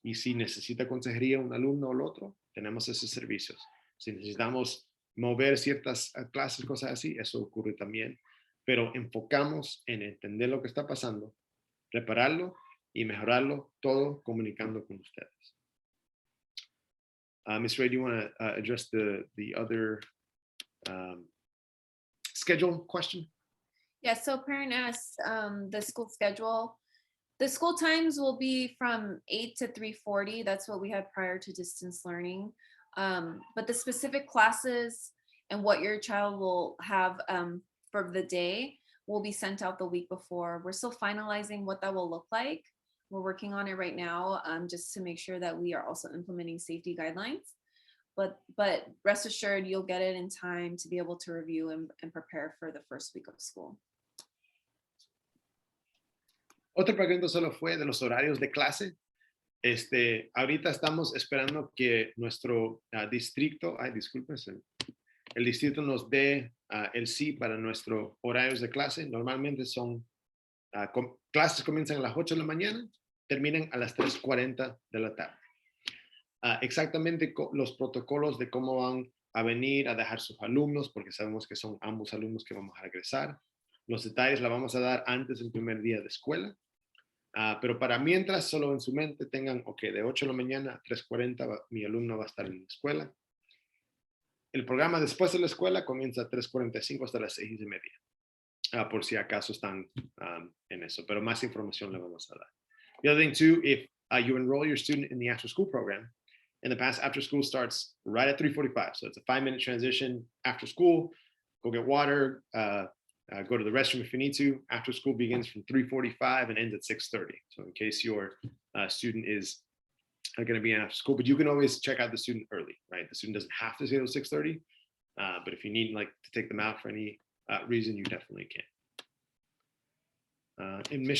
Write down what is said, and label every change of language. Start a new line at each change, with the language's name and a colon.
Spanish: Y si necesita consejería un alumno o el otro, tenemos esos servicios. Si necesitamos mover ciertas clases, cosas así, eso ocurre también. Pero enfocamos en entender lo que está pasando, repararlo y mejorarlo, todo comunicando con ustedes.
English: Ms. Ray, do you want to address the other schedule question? Yeah, so parent asked the school schedule. The school times will be from 8 to 3:40. That's what we had prior to distance learning. But the specific classes and what your child will have for the day will be sent out the week before. We're still finalizing what that will look like. We're working on it right now just to make sure that we are also implementing safety guidelines. But rest assured, you'll get it in time to be able to review and prepare for the first week of school.
Spanish: Otra pregunta solo fue de los horarios de clase. Ahorita estamos esperando que nuestro distrito, discúlpense, el distrito nos dé el sí para nuestros horarios de clase. Normalmente son, clases comienzan a las 8 de la mañana, terminan a las 3:40 de la tarde. Exactamente los protocolos de cómo van a venir a dejar sus alumnos, porque sabemos que son ambos alumnos que vamos a regresar. Los detalles la vamos a dar antes del primer día de escuela. Pero para mientras, solo en su mente tengan, de 8 de la mañana a 3:40 mi alumno va a estar en la escuela. El programa después de la escuela comienza a 3:45 hasta las 6:30. Por si acaso están en eso, pero más información le vamos a dar.
English: The other thing too, if you enroll your student in the after school program, in the past, after school starts right at 3:45. So it's a 5-minute transition after school, go get water, go to the restroom if you need to. After school begins from 3:45 and ends at 6:30. So in case your student is going to be in after school, but you can always check out the student early, right? The student doesn't have to stay till 6:30, but if you need to take them out for any reason, you definitely can. And Ms.